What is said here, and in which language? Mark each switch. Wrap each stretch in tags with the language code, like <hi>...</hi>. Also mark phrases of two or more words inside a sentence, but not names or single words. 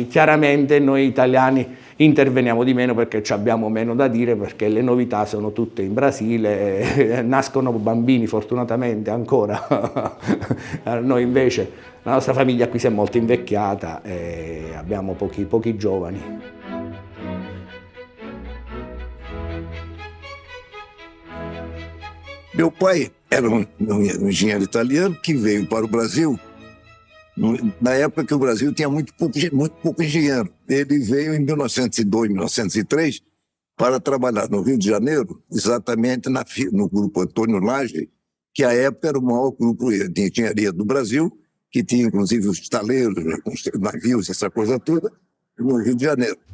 <it>Chiaramente noi italiani interveniamo di meno perché abbiamo meno da dire, perché le novità sono tutte in Brasile, nascono bambini fortunatamente ancora. Noi invece, la nostra famiglia qui si è molto invecchiata e abbiamo pochi giovani.</it> <pt>Meu pai era um engenheiro italiano que veio para o Brasil na época que o Brasil tinha muito pouco engenheiro. Ele veio em 1902, 1903 para trabalhar no Rio de Janeiro, exatamente no grupo Antônio Lage, que à época era o maior grupo de engenharia do Brasil, que tinha inclusive os estaleiros, navios, essa coisa toda, no Rio de Janeiro.</pt>